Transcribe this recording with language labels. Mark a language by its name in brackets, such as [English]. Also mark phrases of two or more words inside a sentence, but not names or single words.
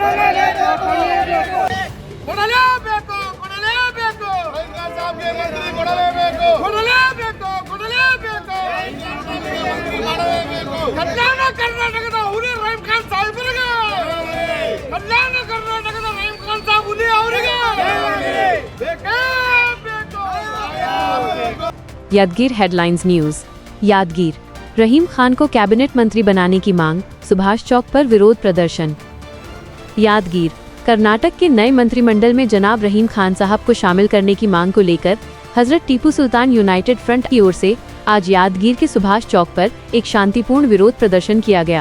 [Kannada] ರಹೀಂ ಖಾನ್ ಸಾಹೇಬ್ಗೆ ಮಂತ್ರಿ ಕೊಡಲೇಬೇಕು. ಕಲ್ಯಾಣ ಕರ್ನಾಟಕದ ಹುಲಿ ರಹೀಂ ಖಾನ್ ಸಾಹೇಬರಿಗೆ, ಕಲ್ಯಾಣ ಕರ್ನಾಟಕದ ರಹೀಂ ಖಾನ್ ಸಾಹೇಬ್ ಹುಲಿ ಅವರಿಗೆ ಬೇಕೇ ಬೇಕು. [Hindi] यादगीर हेडलाइंस न्यूज। यादगीर, रहीम खान को कैबिनेट मंत्री बनाने की मांग, सुभाष चौक पर विरोध प्रदर्शन। यादगीर, कर्नाटक के नए मंत्रिमंडल में जनाब रहीम खान साहब को शामिल करने की मांग को लेकर हजरत टीपू सुल्तान यूनाइटेड फ्रंट की ओर से आज यादगीर के सुभाष चौक पर एक शांतिपूर्ण विरोध प्रदर्शन किया गया।